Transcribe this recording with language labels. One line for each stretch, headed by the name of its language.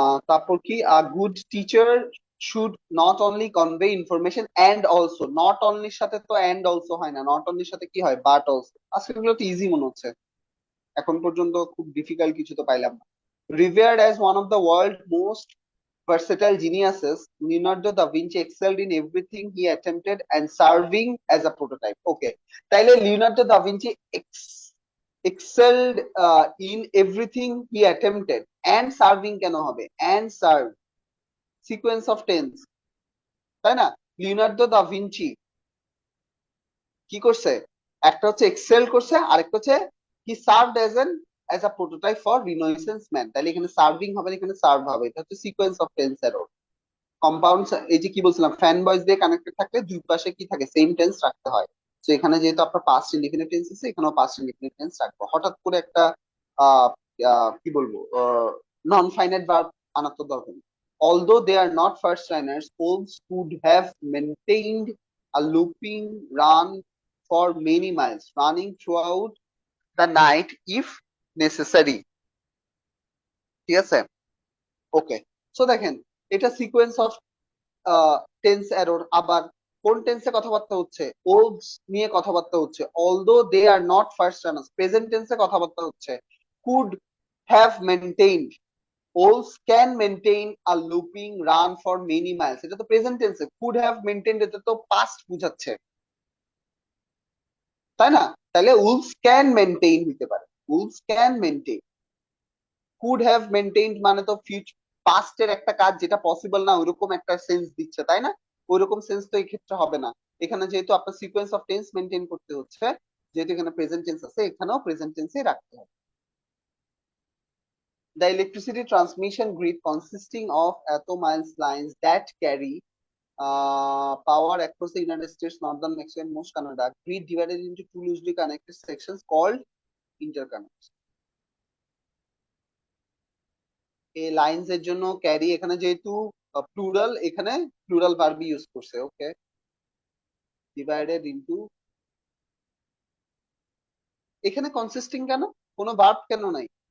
Bangla: তারপর কি,
English: A good teacher should not only convey information and also.
Bangla: Not অনলির সাথে তো অ্যান্ড অলসো হয় না, নট অনলির সাথে কি হয়? But also. আজকে এগুলো তো ইজি মনে হচ্ছে, এখন পর্যন্ত খুব ডিফিকাল্ট কিছু তো পাইলাম না।
English: Revered as one of the world most versatile geniuses, Leonardo da Vinci excelled in everything he attempted and serving as a prototype.
Bangla: Okay, তাইলে Leonardo da Vinci
English: excelled in everything he attempted and serving
Bangla: কেন হবে and serve sequence of tense, তাই না? Leonardo da Vinci কি করছে, একটা হচ্ছে Excel করছে, আরেকটা হচ্ছে
English: He served as a prototype for renaissance man.
Bangla: তাহলে এখানে সার্ভিং হবে না, এখানে সার্ভ হবে। এটা হচ্ছে sequence of tense error. Compound, এই যে কি বলছিলাম, ফ্যান বয়েজ দিয়ে কানেক্টেড থাকলে দুই পাশে কি থাকে, সেম টেন্স রাখতে হয়। তো এখানে যেহেতু আপনার পাস্ট ইনডিফিনিট টেন্স আছে, এখানেও পাস্ট ইনডিফিনিট টেন্স রাখবো। হঠাৎ করে একটা আহ কি বলবো, নন ফাইনাইট ভার্ব আনার তো দরকার নেই।
English: Although they are not first liners, Holmes could have maintained a looping run for many miles, running throughout the night if necessary.
Bangla: ঠিক আছে, ওকে। সো দেখেন, এটা সিকোয়েন্স অফ টেন্স এরর। আবার কোন টেন্সে কথাবার্তা হচ্ছে, ওলস নিয়ে কথাবার্তা হচ্ছে।
English: although they are not fast runners,
Bangla: present টেন্সে কথাবার্তা হচ্ছে। Could have maintained,
English: wolves can maintain a looping run for many miles,
Bangla: এটা তো প্রেজেন্ট টেন্সে। কুড হ্যাভ মেনটেইনড, এটা তো পাস্ট বুঝাচ্ছে, তাই না? তাহলে
English: wolves can maintain
Bangla: হইতে পারে, owls can maintain. Could have maintained মানে তো ফিউচার, পাস্টের একটা কাজ যেটা পসিবল না ওইরকম একটা সেন্স দিচ্ছে, তাই না? ওইরকম সেন্স তো এই ক্ষেত্রে হবে না। এখানে যেহেতু আপনার সিকোয়েন্স অফ টেন্স মেনটেন করতে হচ্ছে, যেহেতু এখানে প্রেজেন্ট টেন্স আছে, এখানেও প্রেজেন্ট টেন্সই রাখতে হবে।
English: The electricity transmission grid consisting of miles lines that carry power across the United States, Northern Mexico, and most Canada, grid divided into two loosely connected sections called interconnects.
Bangla: এই lines এর জন্য carry, এখানে যেহেতু plural, এখানে plural verb use করছে। ওকে, divided into, এখানে consisting কেন, কোনো ভার্ব কেন নাই?